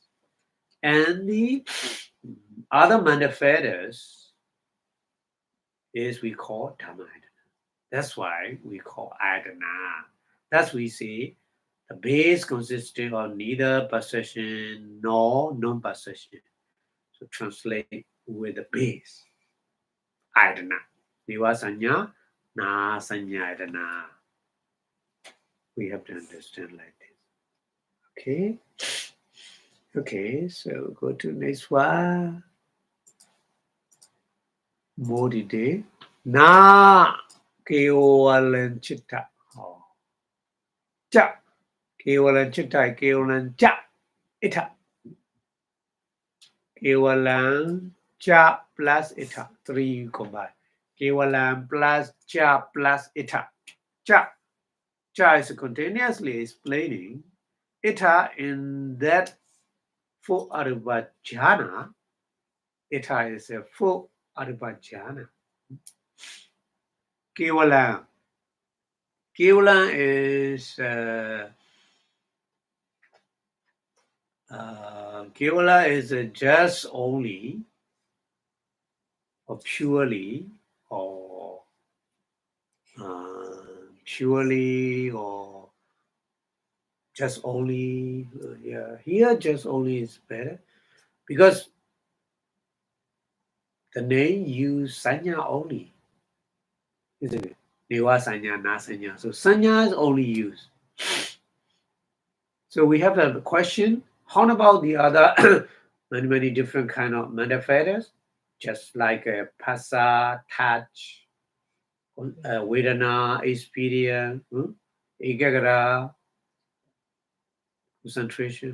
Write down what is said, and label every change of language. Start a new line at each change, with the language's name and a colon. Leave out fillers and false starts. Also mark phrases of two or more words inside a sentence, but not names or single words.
English: And the other manifestors is we call Dhammayatana. That's why we call Ayatana. That's we say the base consisting of neither possession nor non-possession. So translate with the base. Ayatana.
Pali: Vipassanā, na sanya ayatana.
English: We have to understand like this. Okay. Okay, so go to next one. More detail.
Pali: Na kevalam chitta. Cha. Kevalam chitta. Kevalam cha. Ita. Kevalam cha plus ita.
English: 3 combined.
Pali: Kevalam plus cha plus ita.
English: Cha. Cha is continuously explaining ita in that 4 Arupa Jhana. Ita is a 4 Arupa Jhana. Kevalam. Kevalam is Kevala is just only or purely or just only. Yeah, here just only is better because the name use sanya only, isn't it?
Pali: Neva sanya, na sanya.
English: So sanya is only used. So we have a question. How about the other many different kind of manifestors, just like a pasa, touch, vedana, experience, ekagra, concentration.